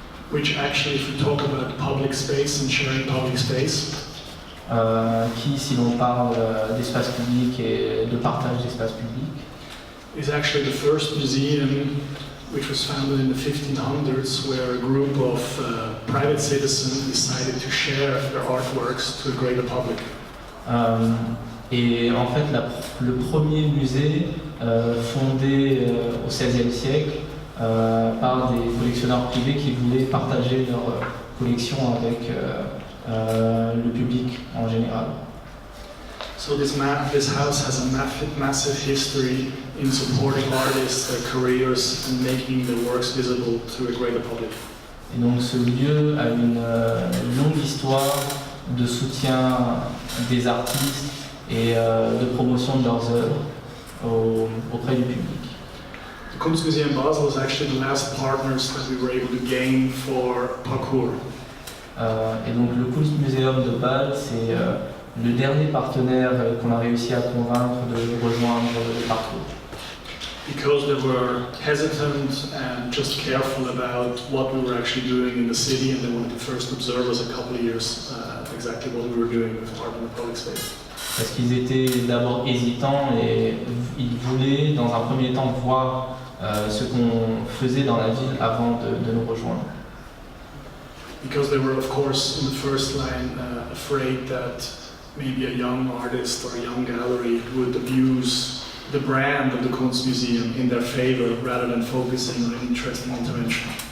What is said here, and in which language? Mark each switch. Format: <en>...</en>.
<en>which actually, if we talk about public space and sharing public space,</en> <fr>qui, si l'on parle d'espace public et de partage d'espace public,</fr> <en>is actually the first museum which was founded in the 1500s, where a group of private citizens decided to share their artworks to a greater public.</en> <fr>Et en fait, le premier musée fondé au XVIe siècle par des collectionneurs privés qui voulaient partager leur collection avec le public en général.</fr> <en>So this house has a massive history in supporting artists, their careers, and making their works visible to a greater public.</en> <fr>Et donc ce lieu a une longue histoire de soutien des artistes et de promotion de leurs œuvres auprès du public.</fr> <en>The Kunstmuseum Basel was actually the last partners that we were able to gain for Parcours.</en> <fr>Et donc le Kunstmuseum de Bâle, c'est le dernier partenaire qu'on a réussi à convaincre de rejoindre le Parcours.</fr> <en>Because they were hesitant and just careful about what we were actually doing in the city, and they wanted to first observe us a couple of years exactly what we were doing with part of the public space.</en> <fr>Parce qu'ils étaient d'abord hésitants et ils voulaient dans un premier temps voir ce qu'on faisait dans la ville avant de nous rejoindre.</fr> <en>Because they were of course in the first line afraid that maybe a young artist or a young gallery would abuse the brand of the Kunstmuseum in their favor rather than focusing on an interesting intervention.</en>